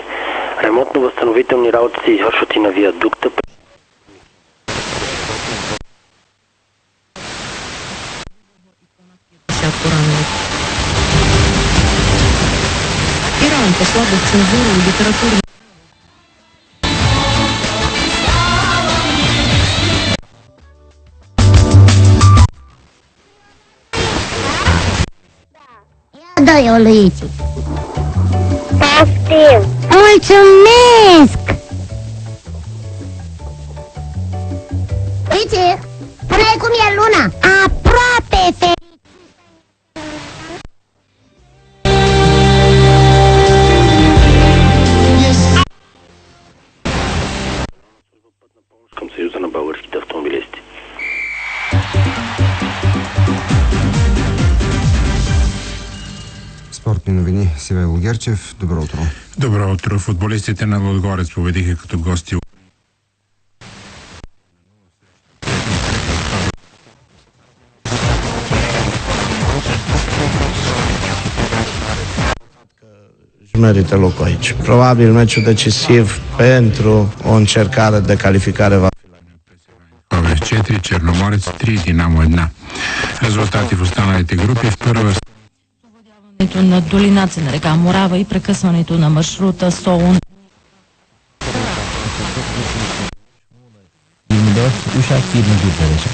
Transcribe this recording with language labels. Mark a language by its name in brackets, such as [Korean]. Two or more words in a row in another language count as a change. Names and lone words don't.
[Bulgarian] Ремонтно-възстановителни работи се извършват и на виадукта. [Russian] Иран послабил цензуру литературы. [Romanian] Da, eu Luigi. Poftim. Mulțumesc! Luigi, spune cum e luna. Aproape fericită. [Bulgarian] Към Съюза на българските автомобилисти. Спортни новини с Ивайло Герчев. Добро утро. Добро утро. Футболистите на Лудогорец победиха като гости. [Romanian] Merită locul aici. Probabil meciul decisiv pentru o încercare de calificare va fi 4, [Bulgarian] Черноморец 3, Динамо 1. Резултати в останалите групи в първа. Освободяването на долината на река Морава и прекъсването на маршрута Солун. [Turkish] 24 Uşak 21 derece.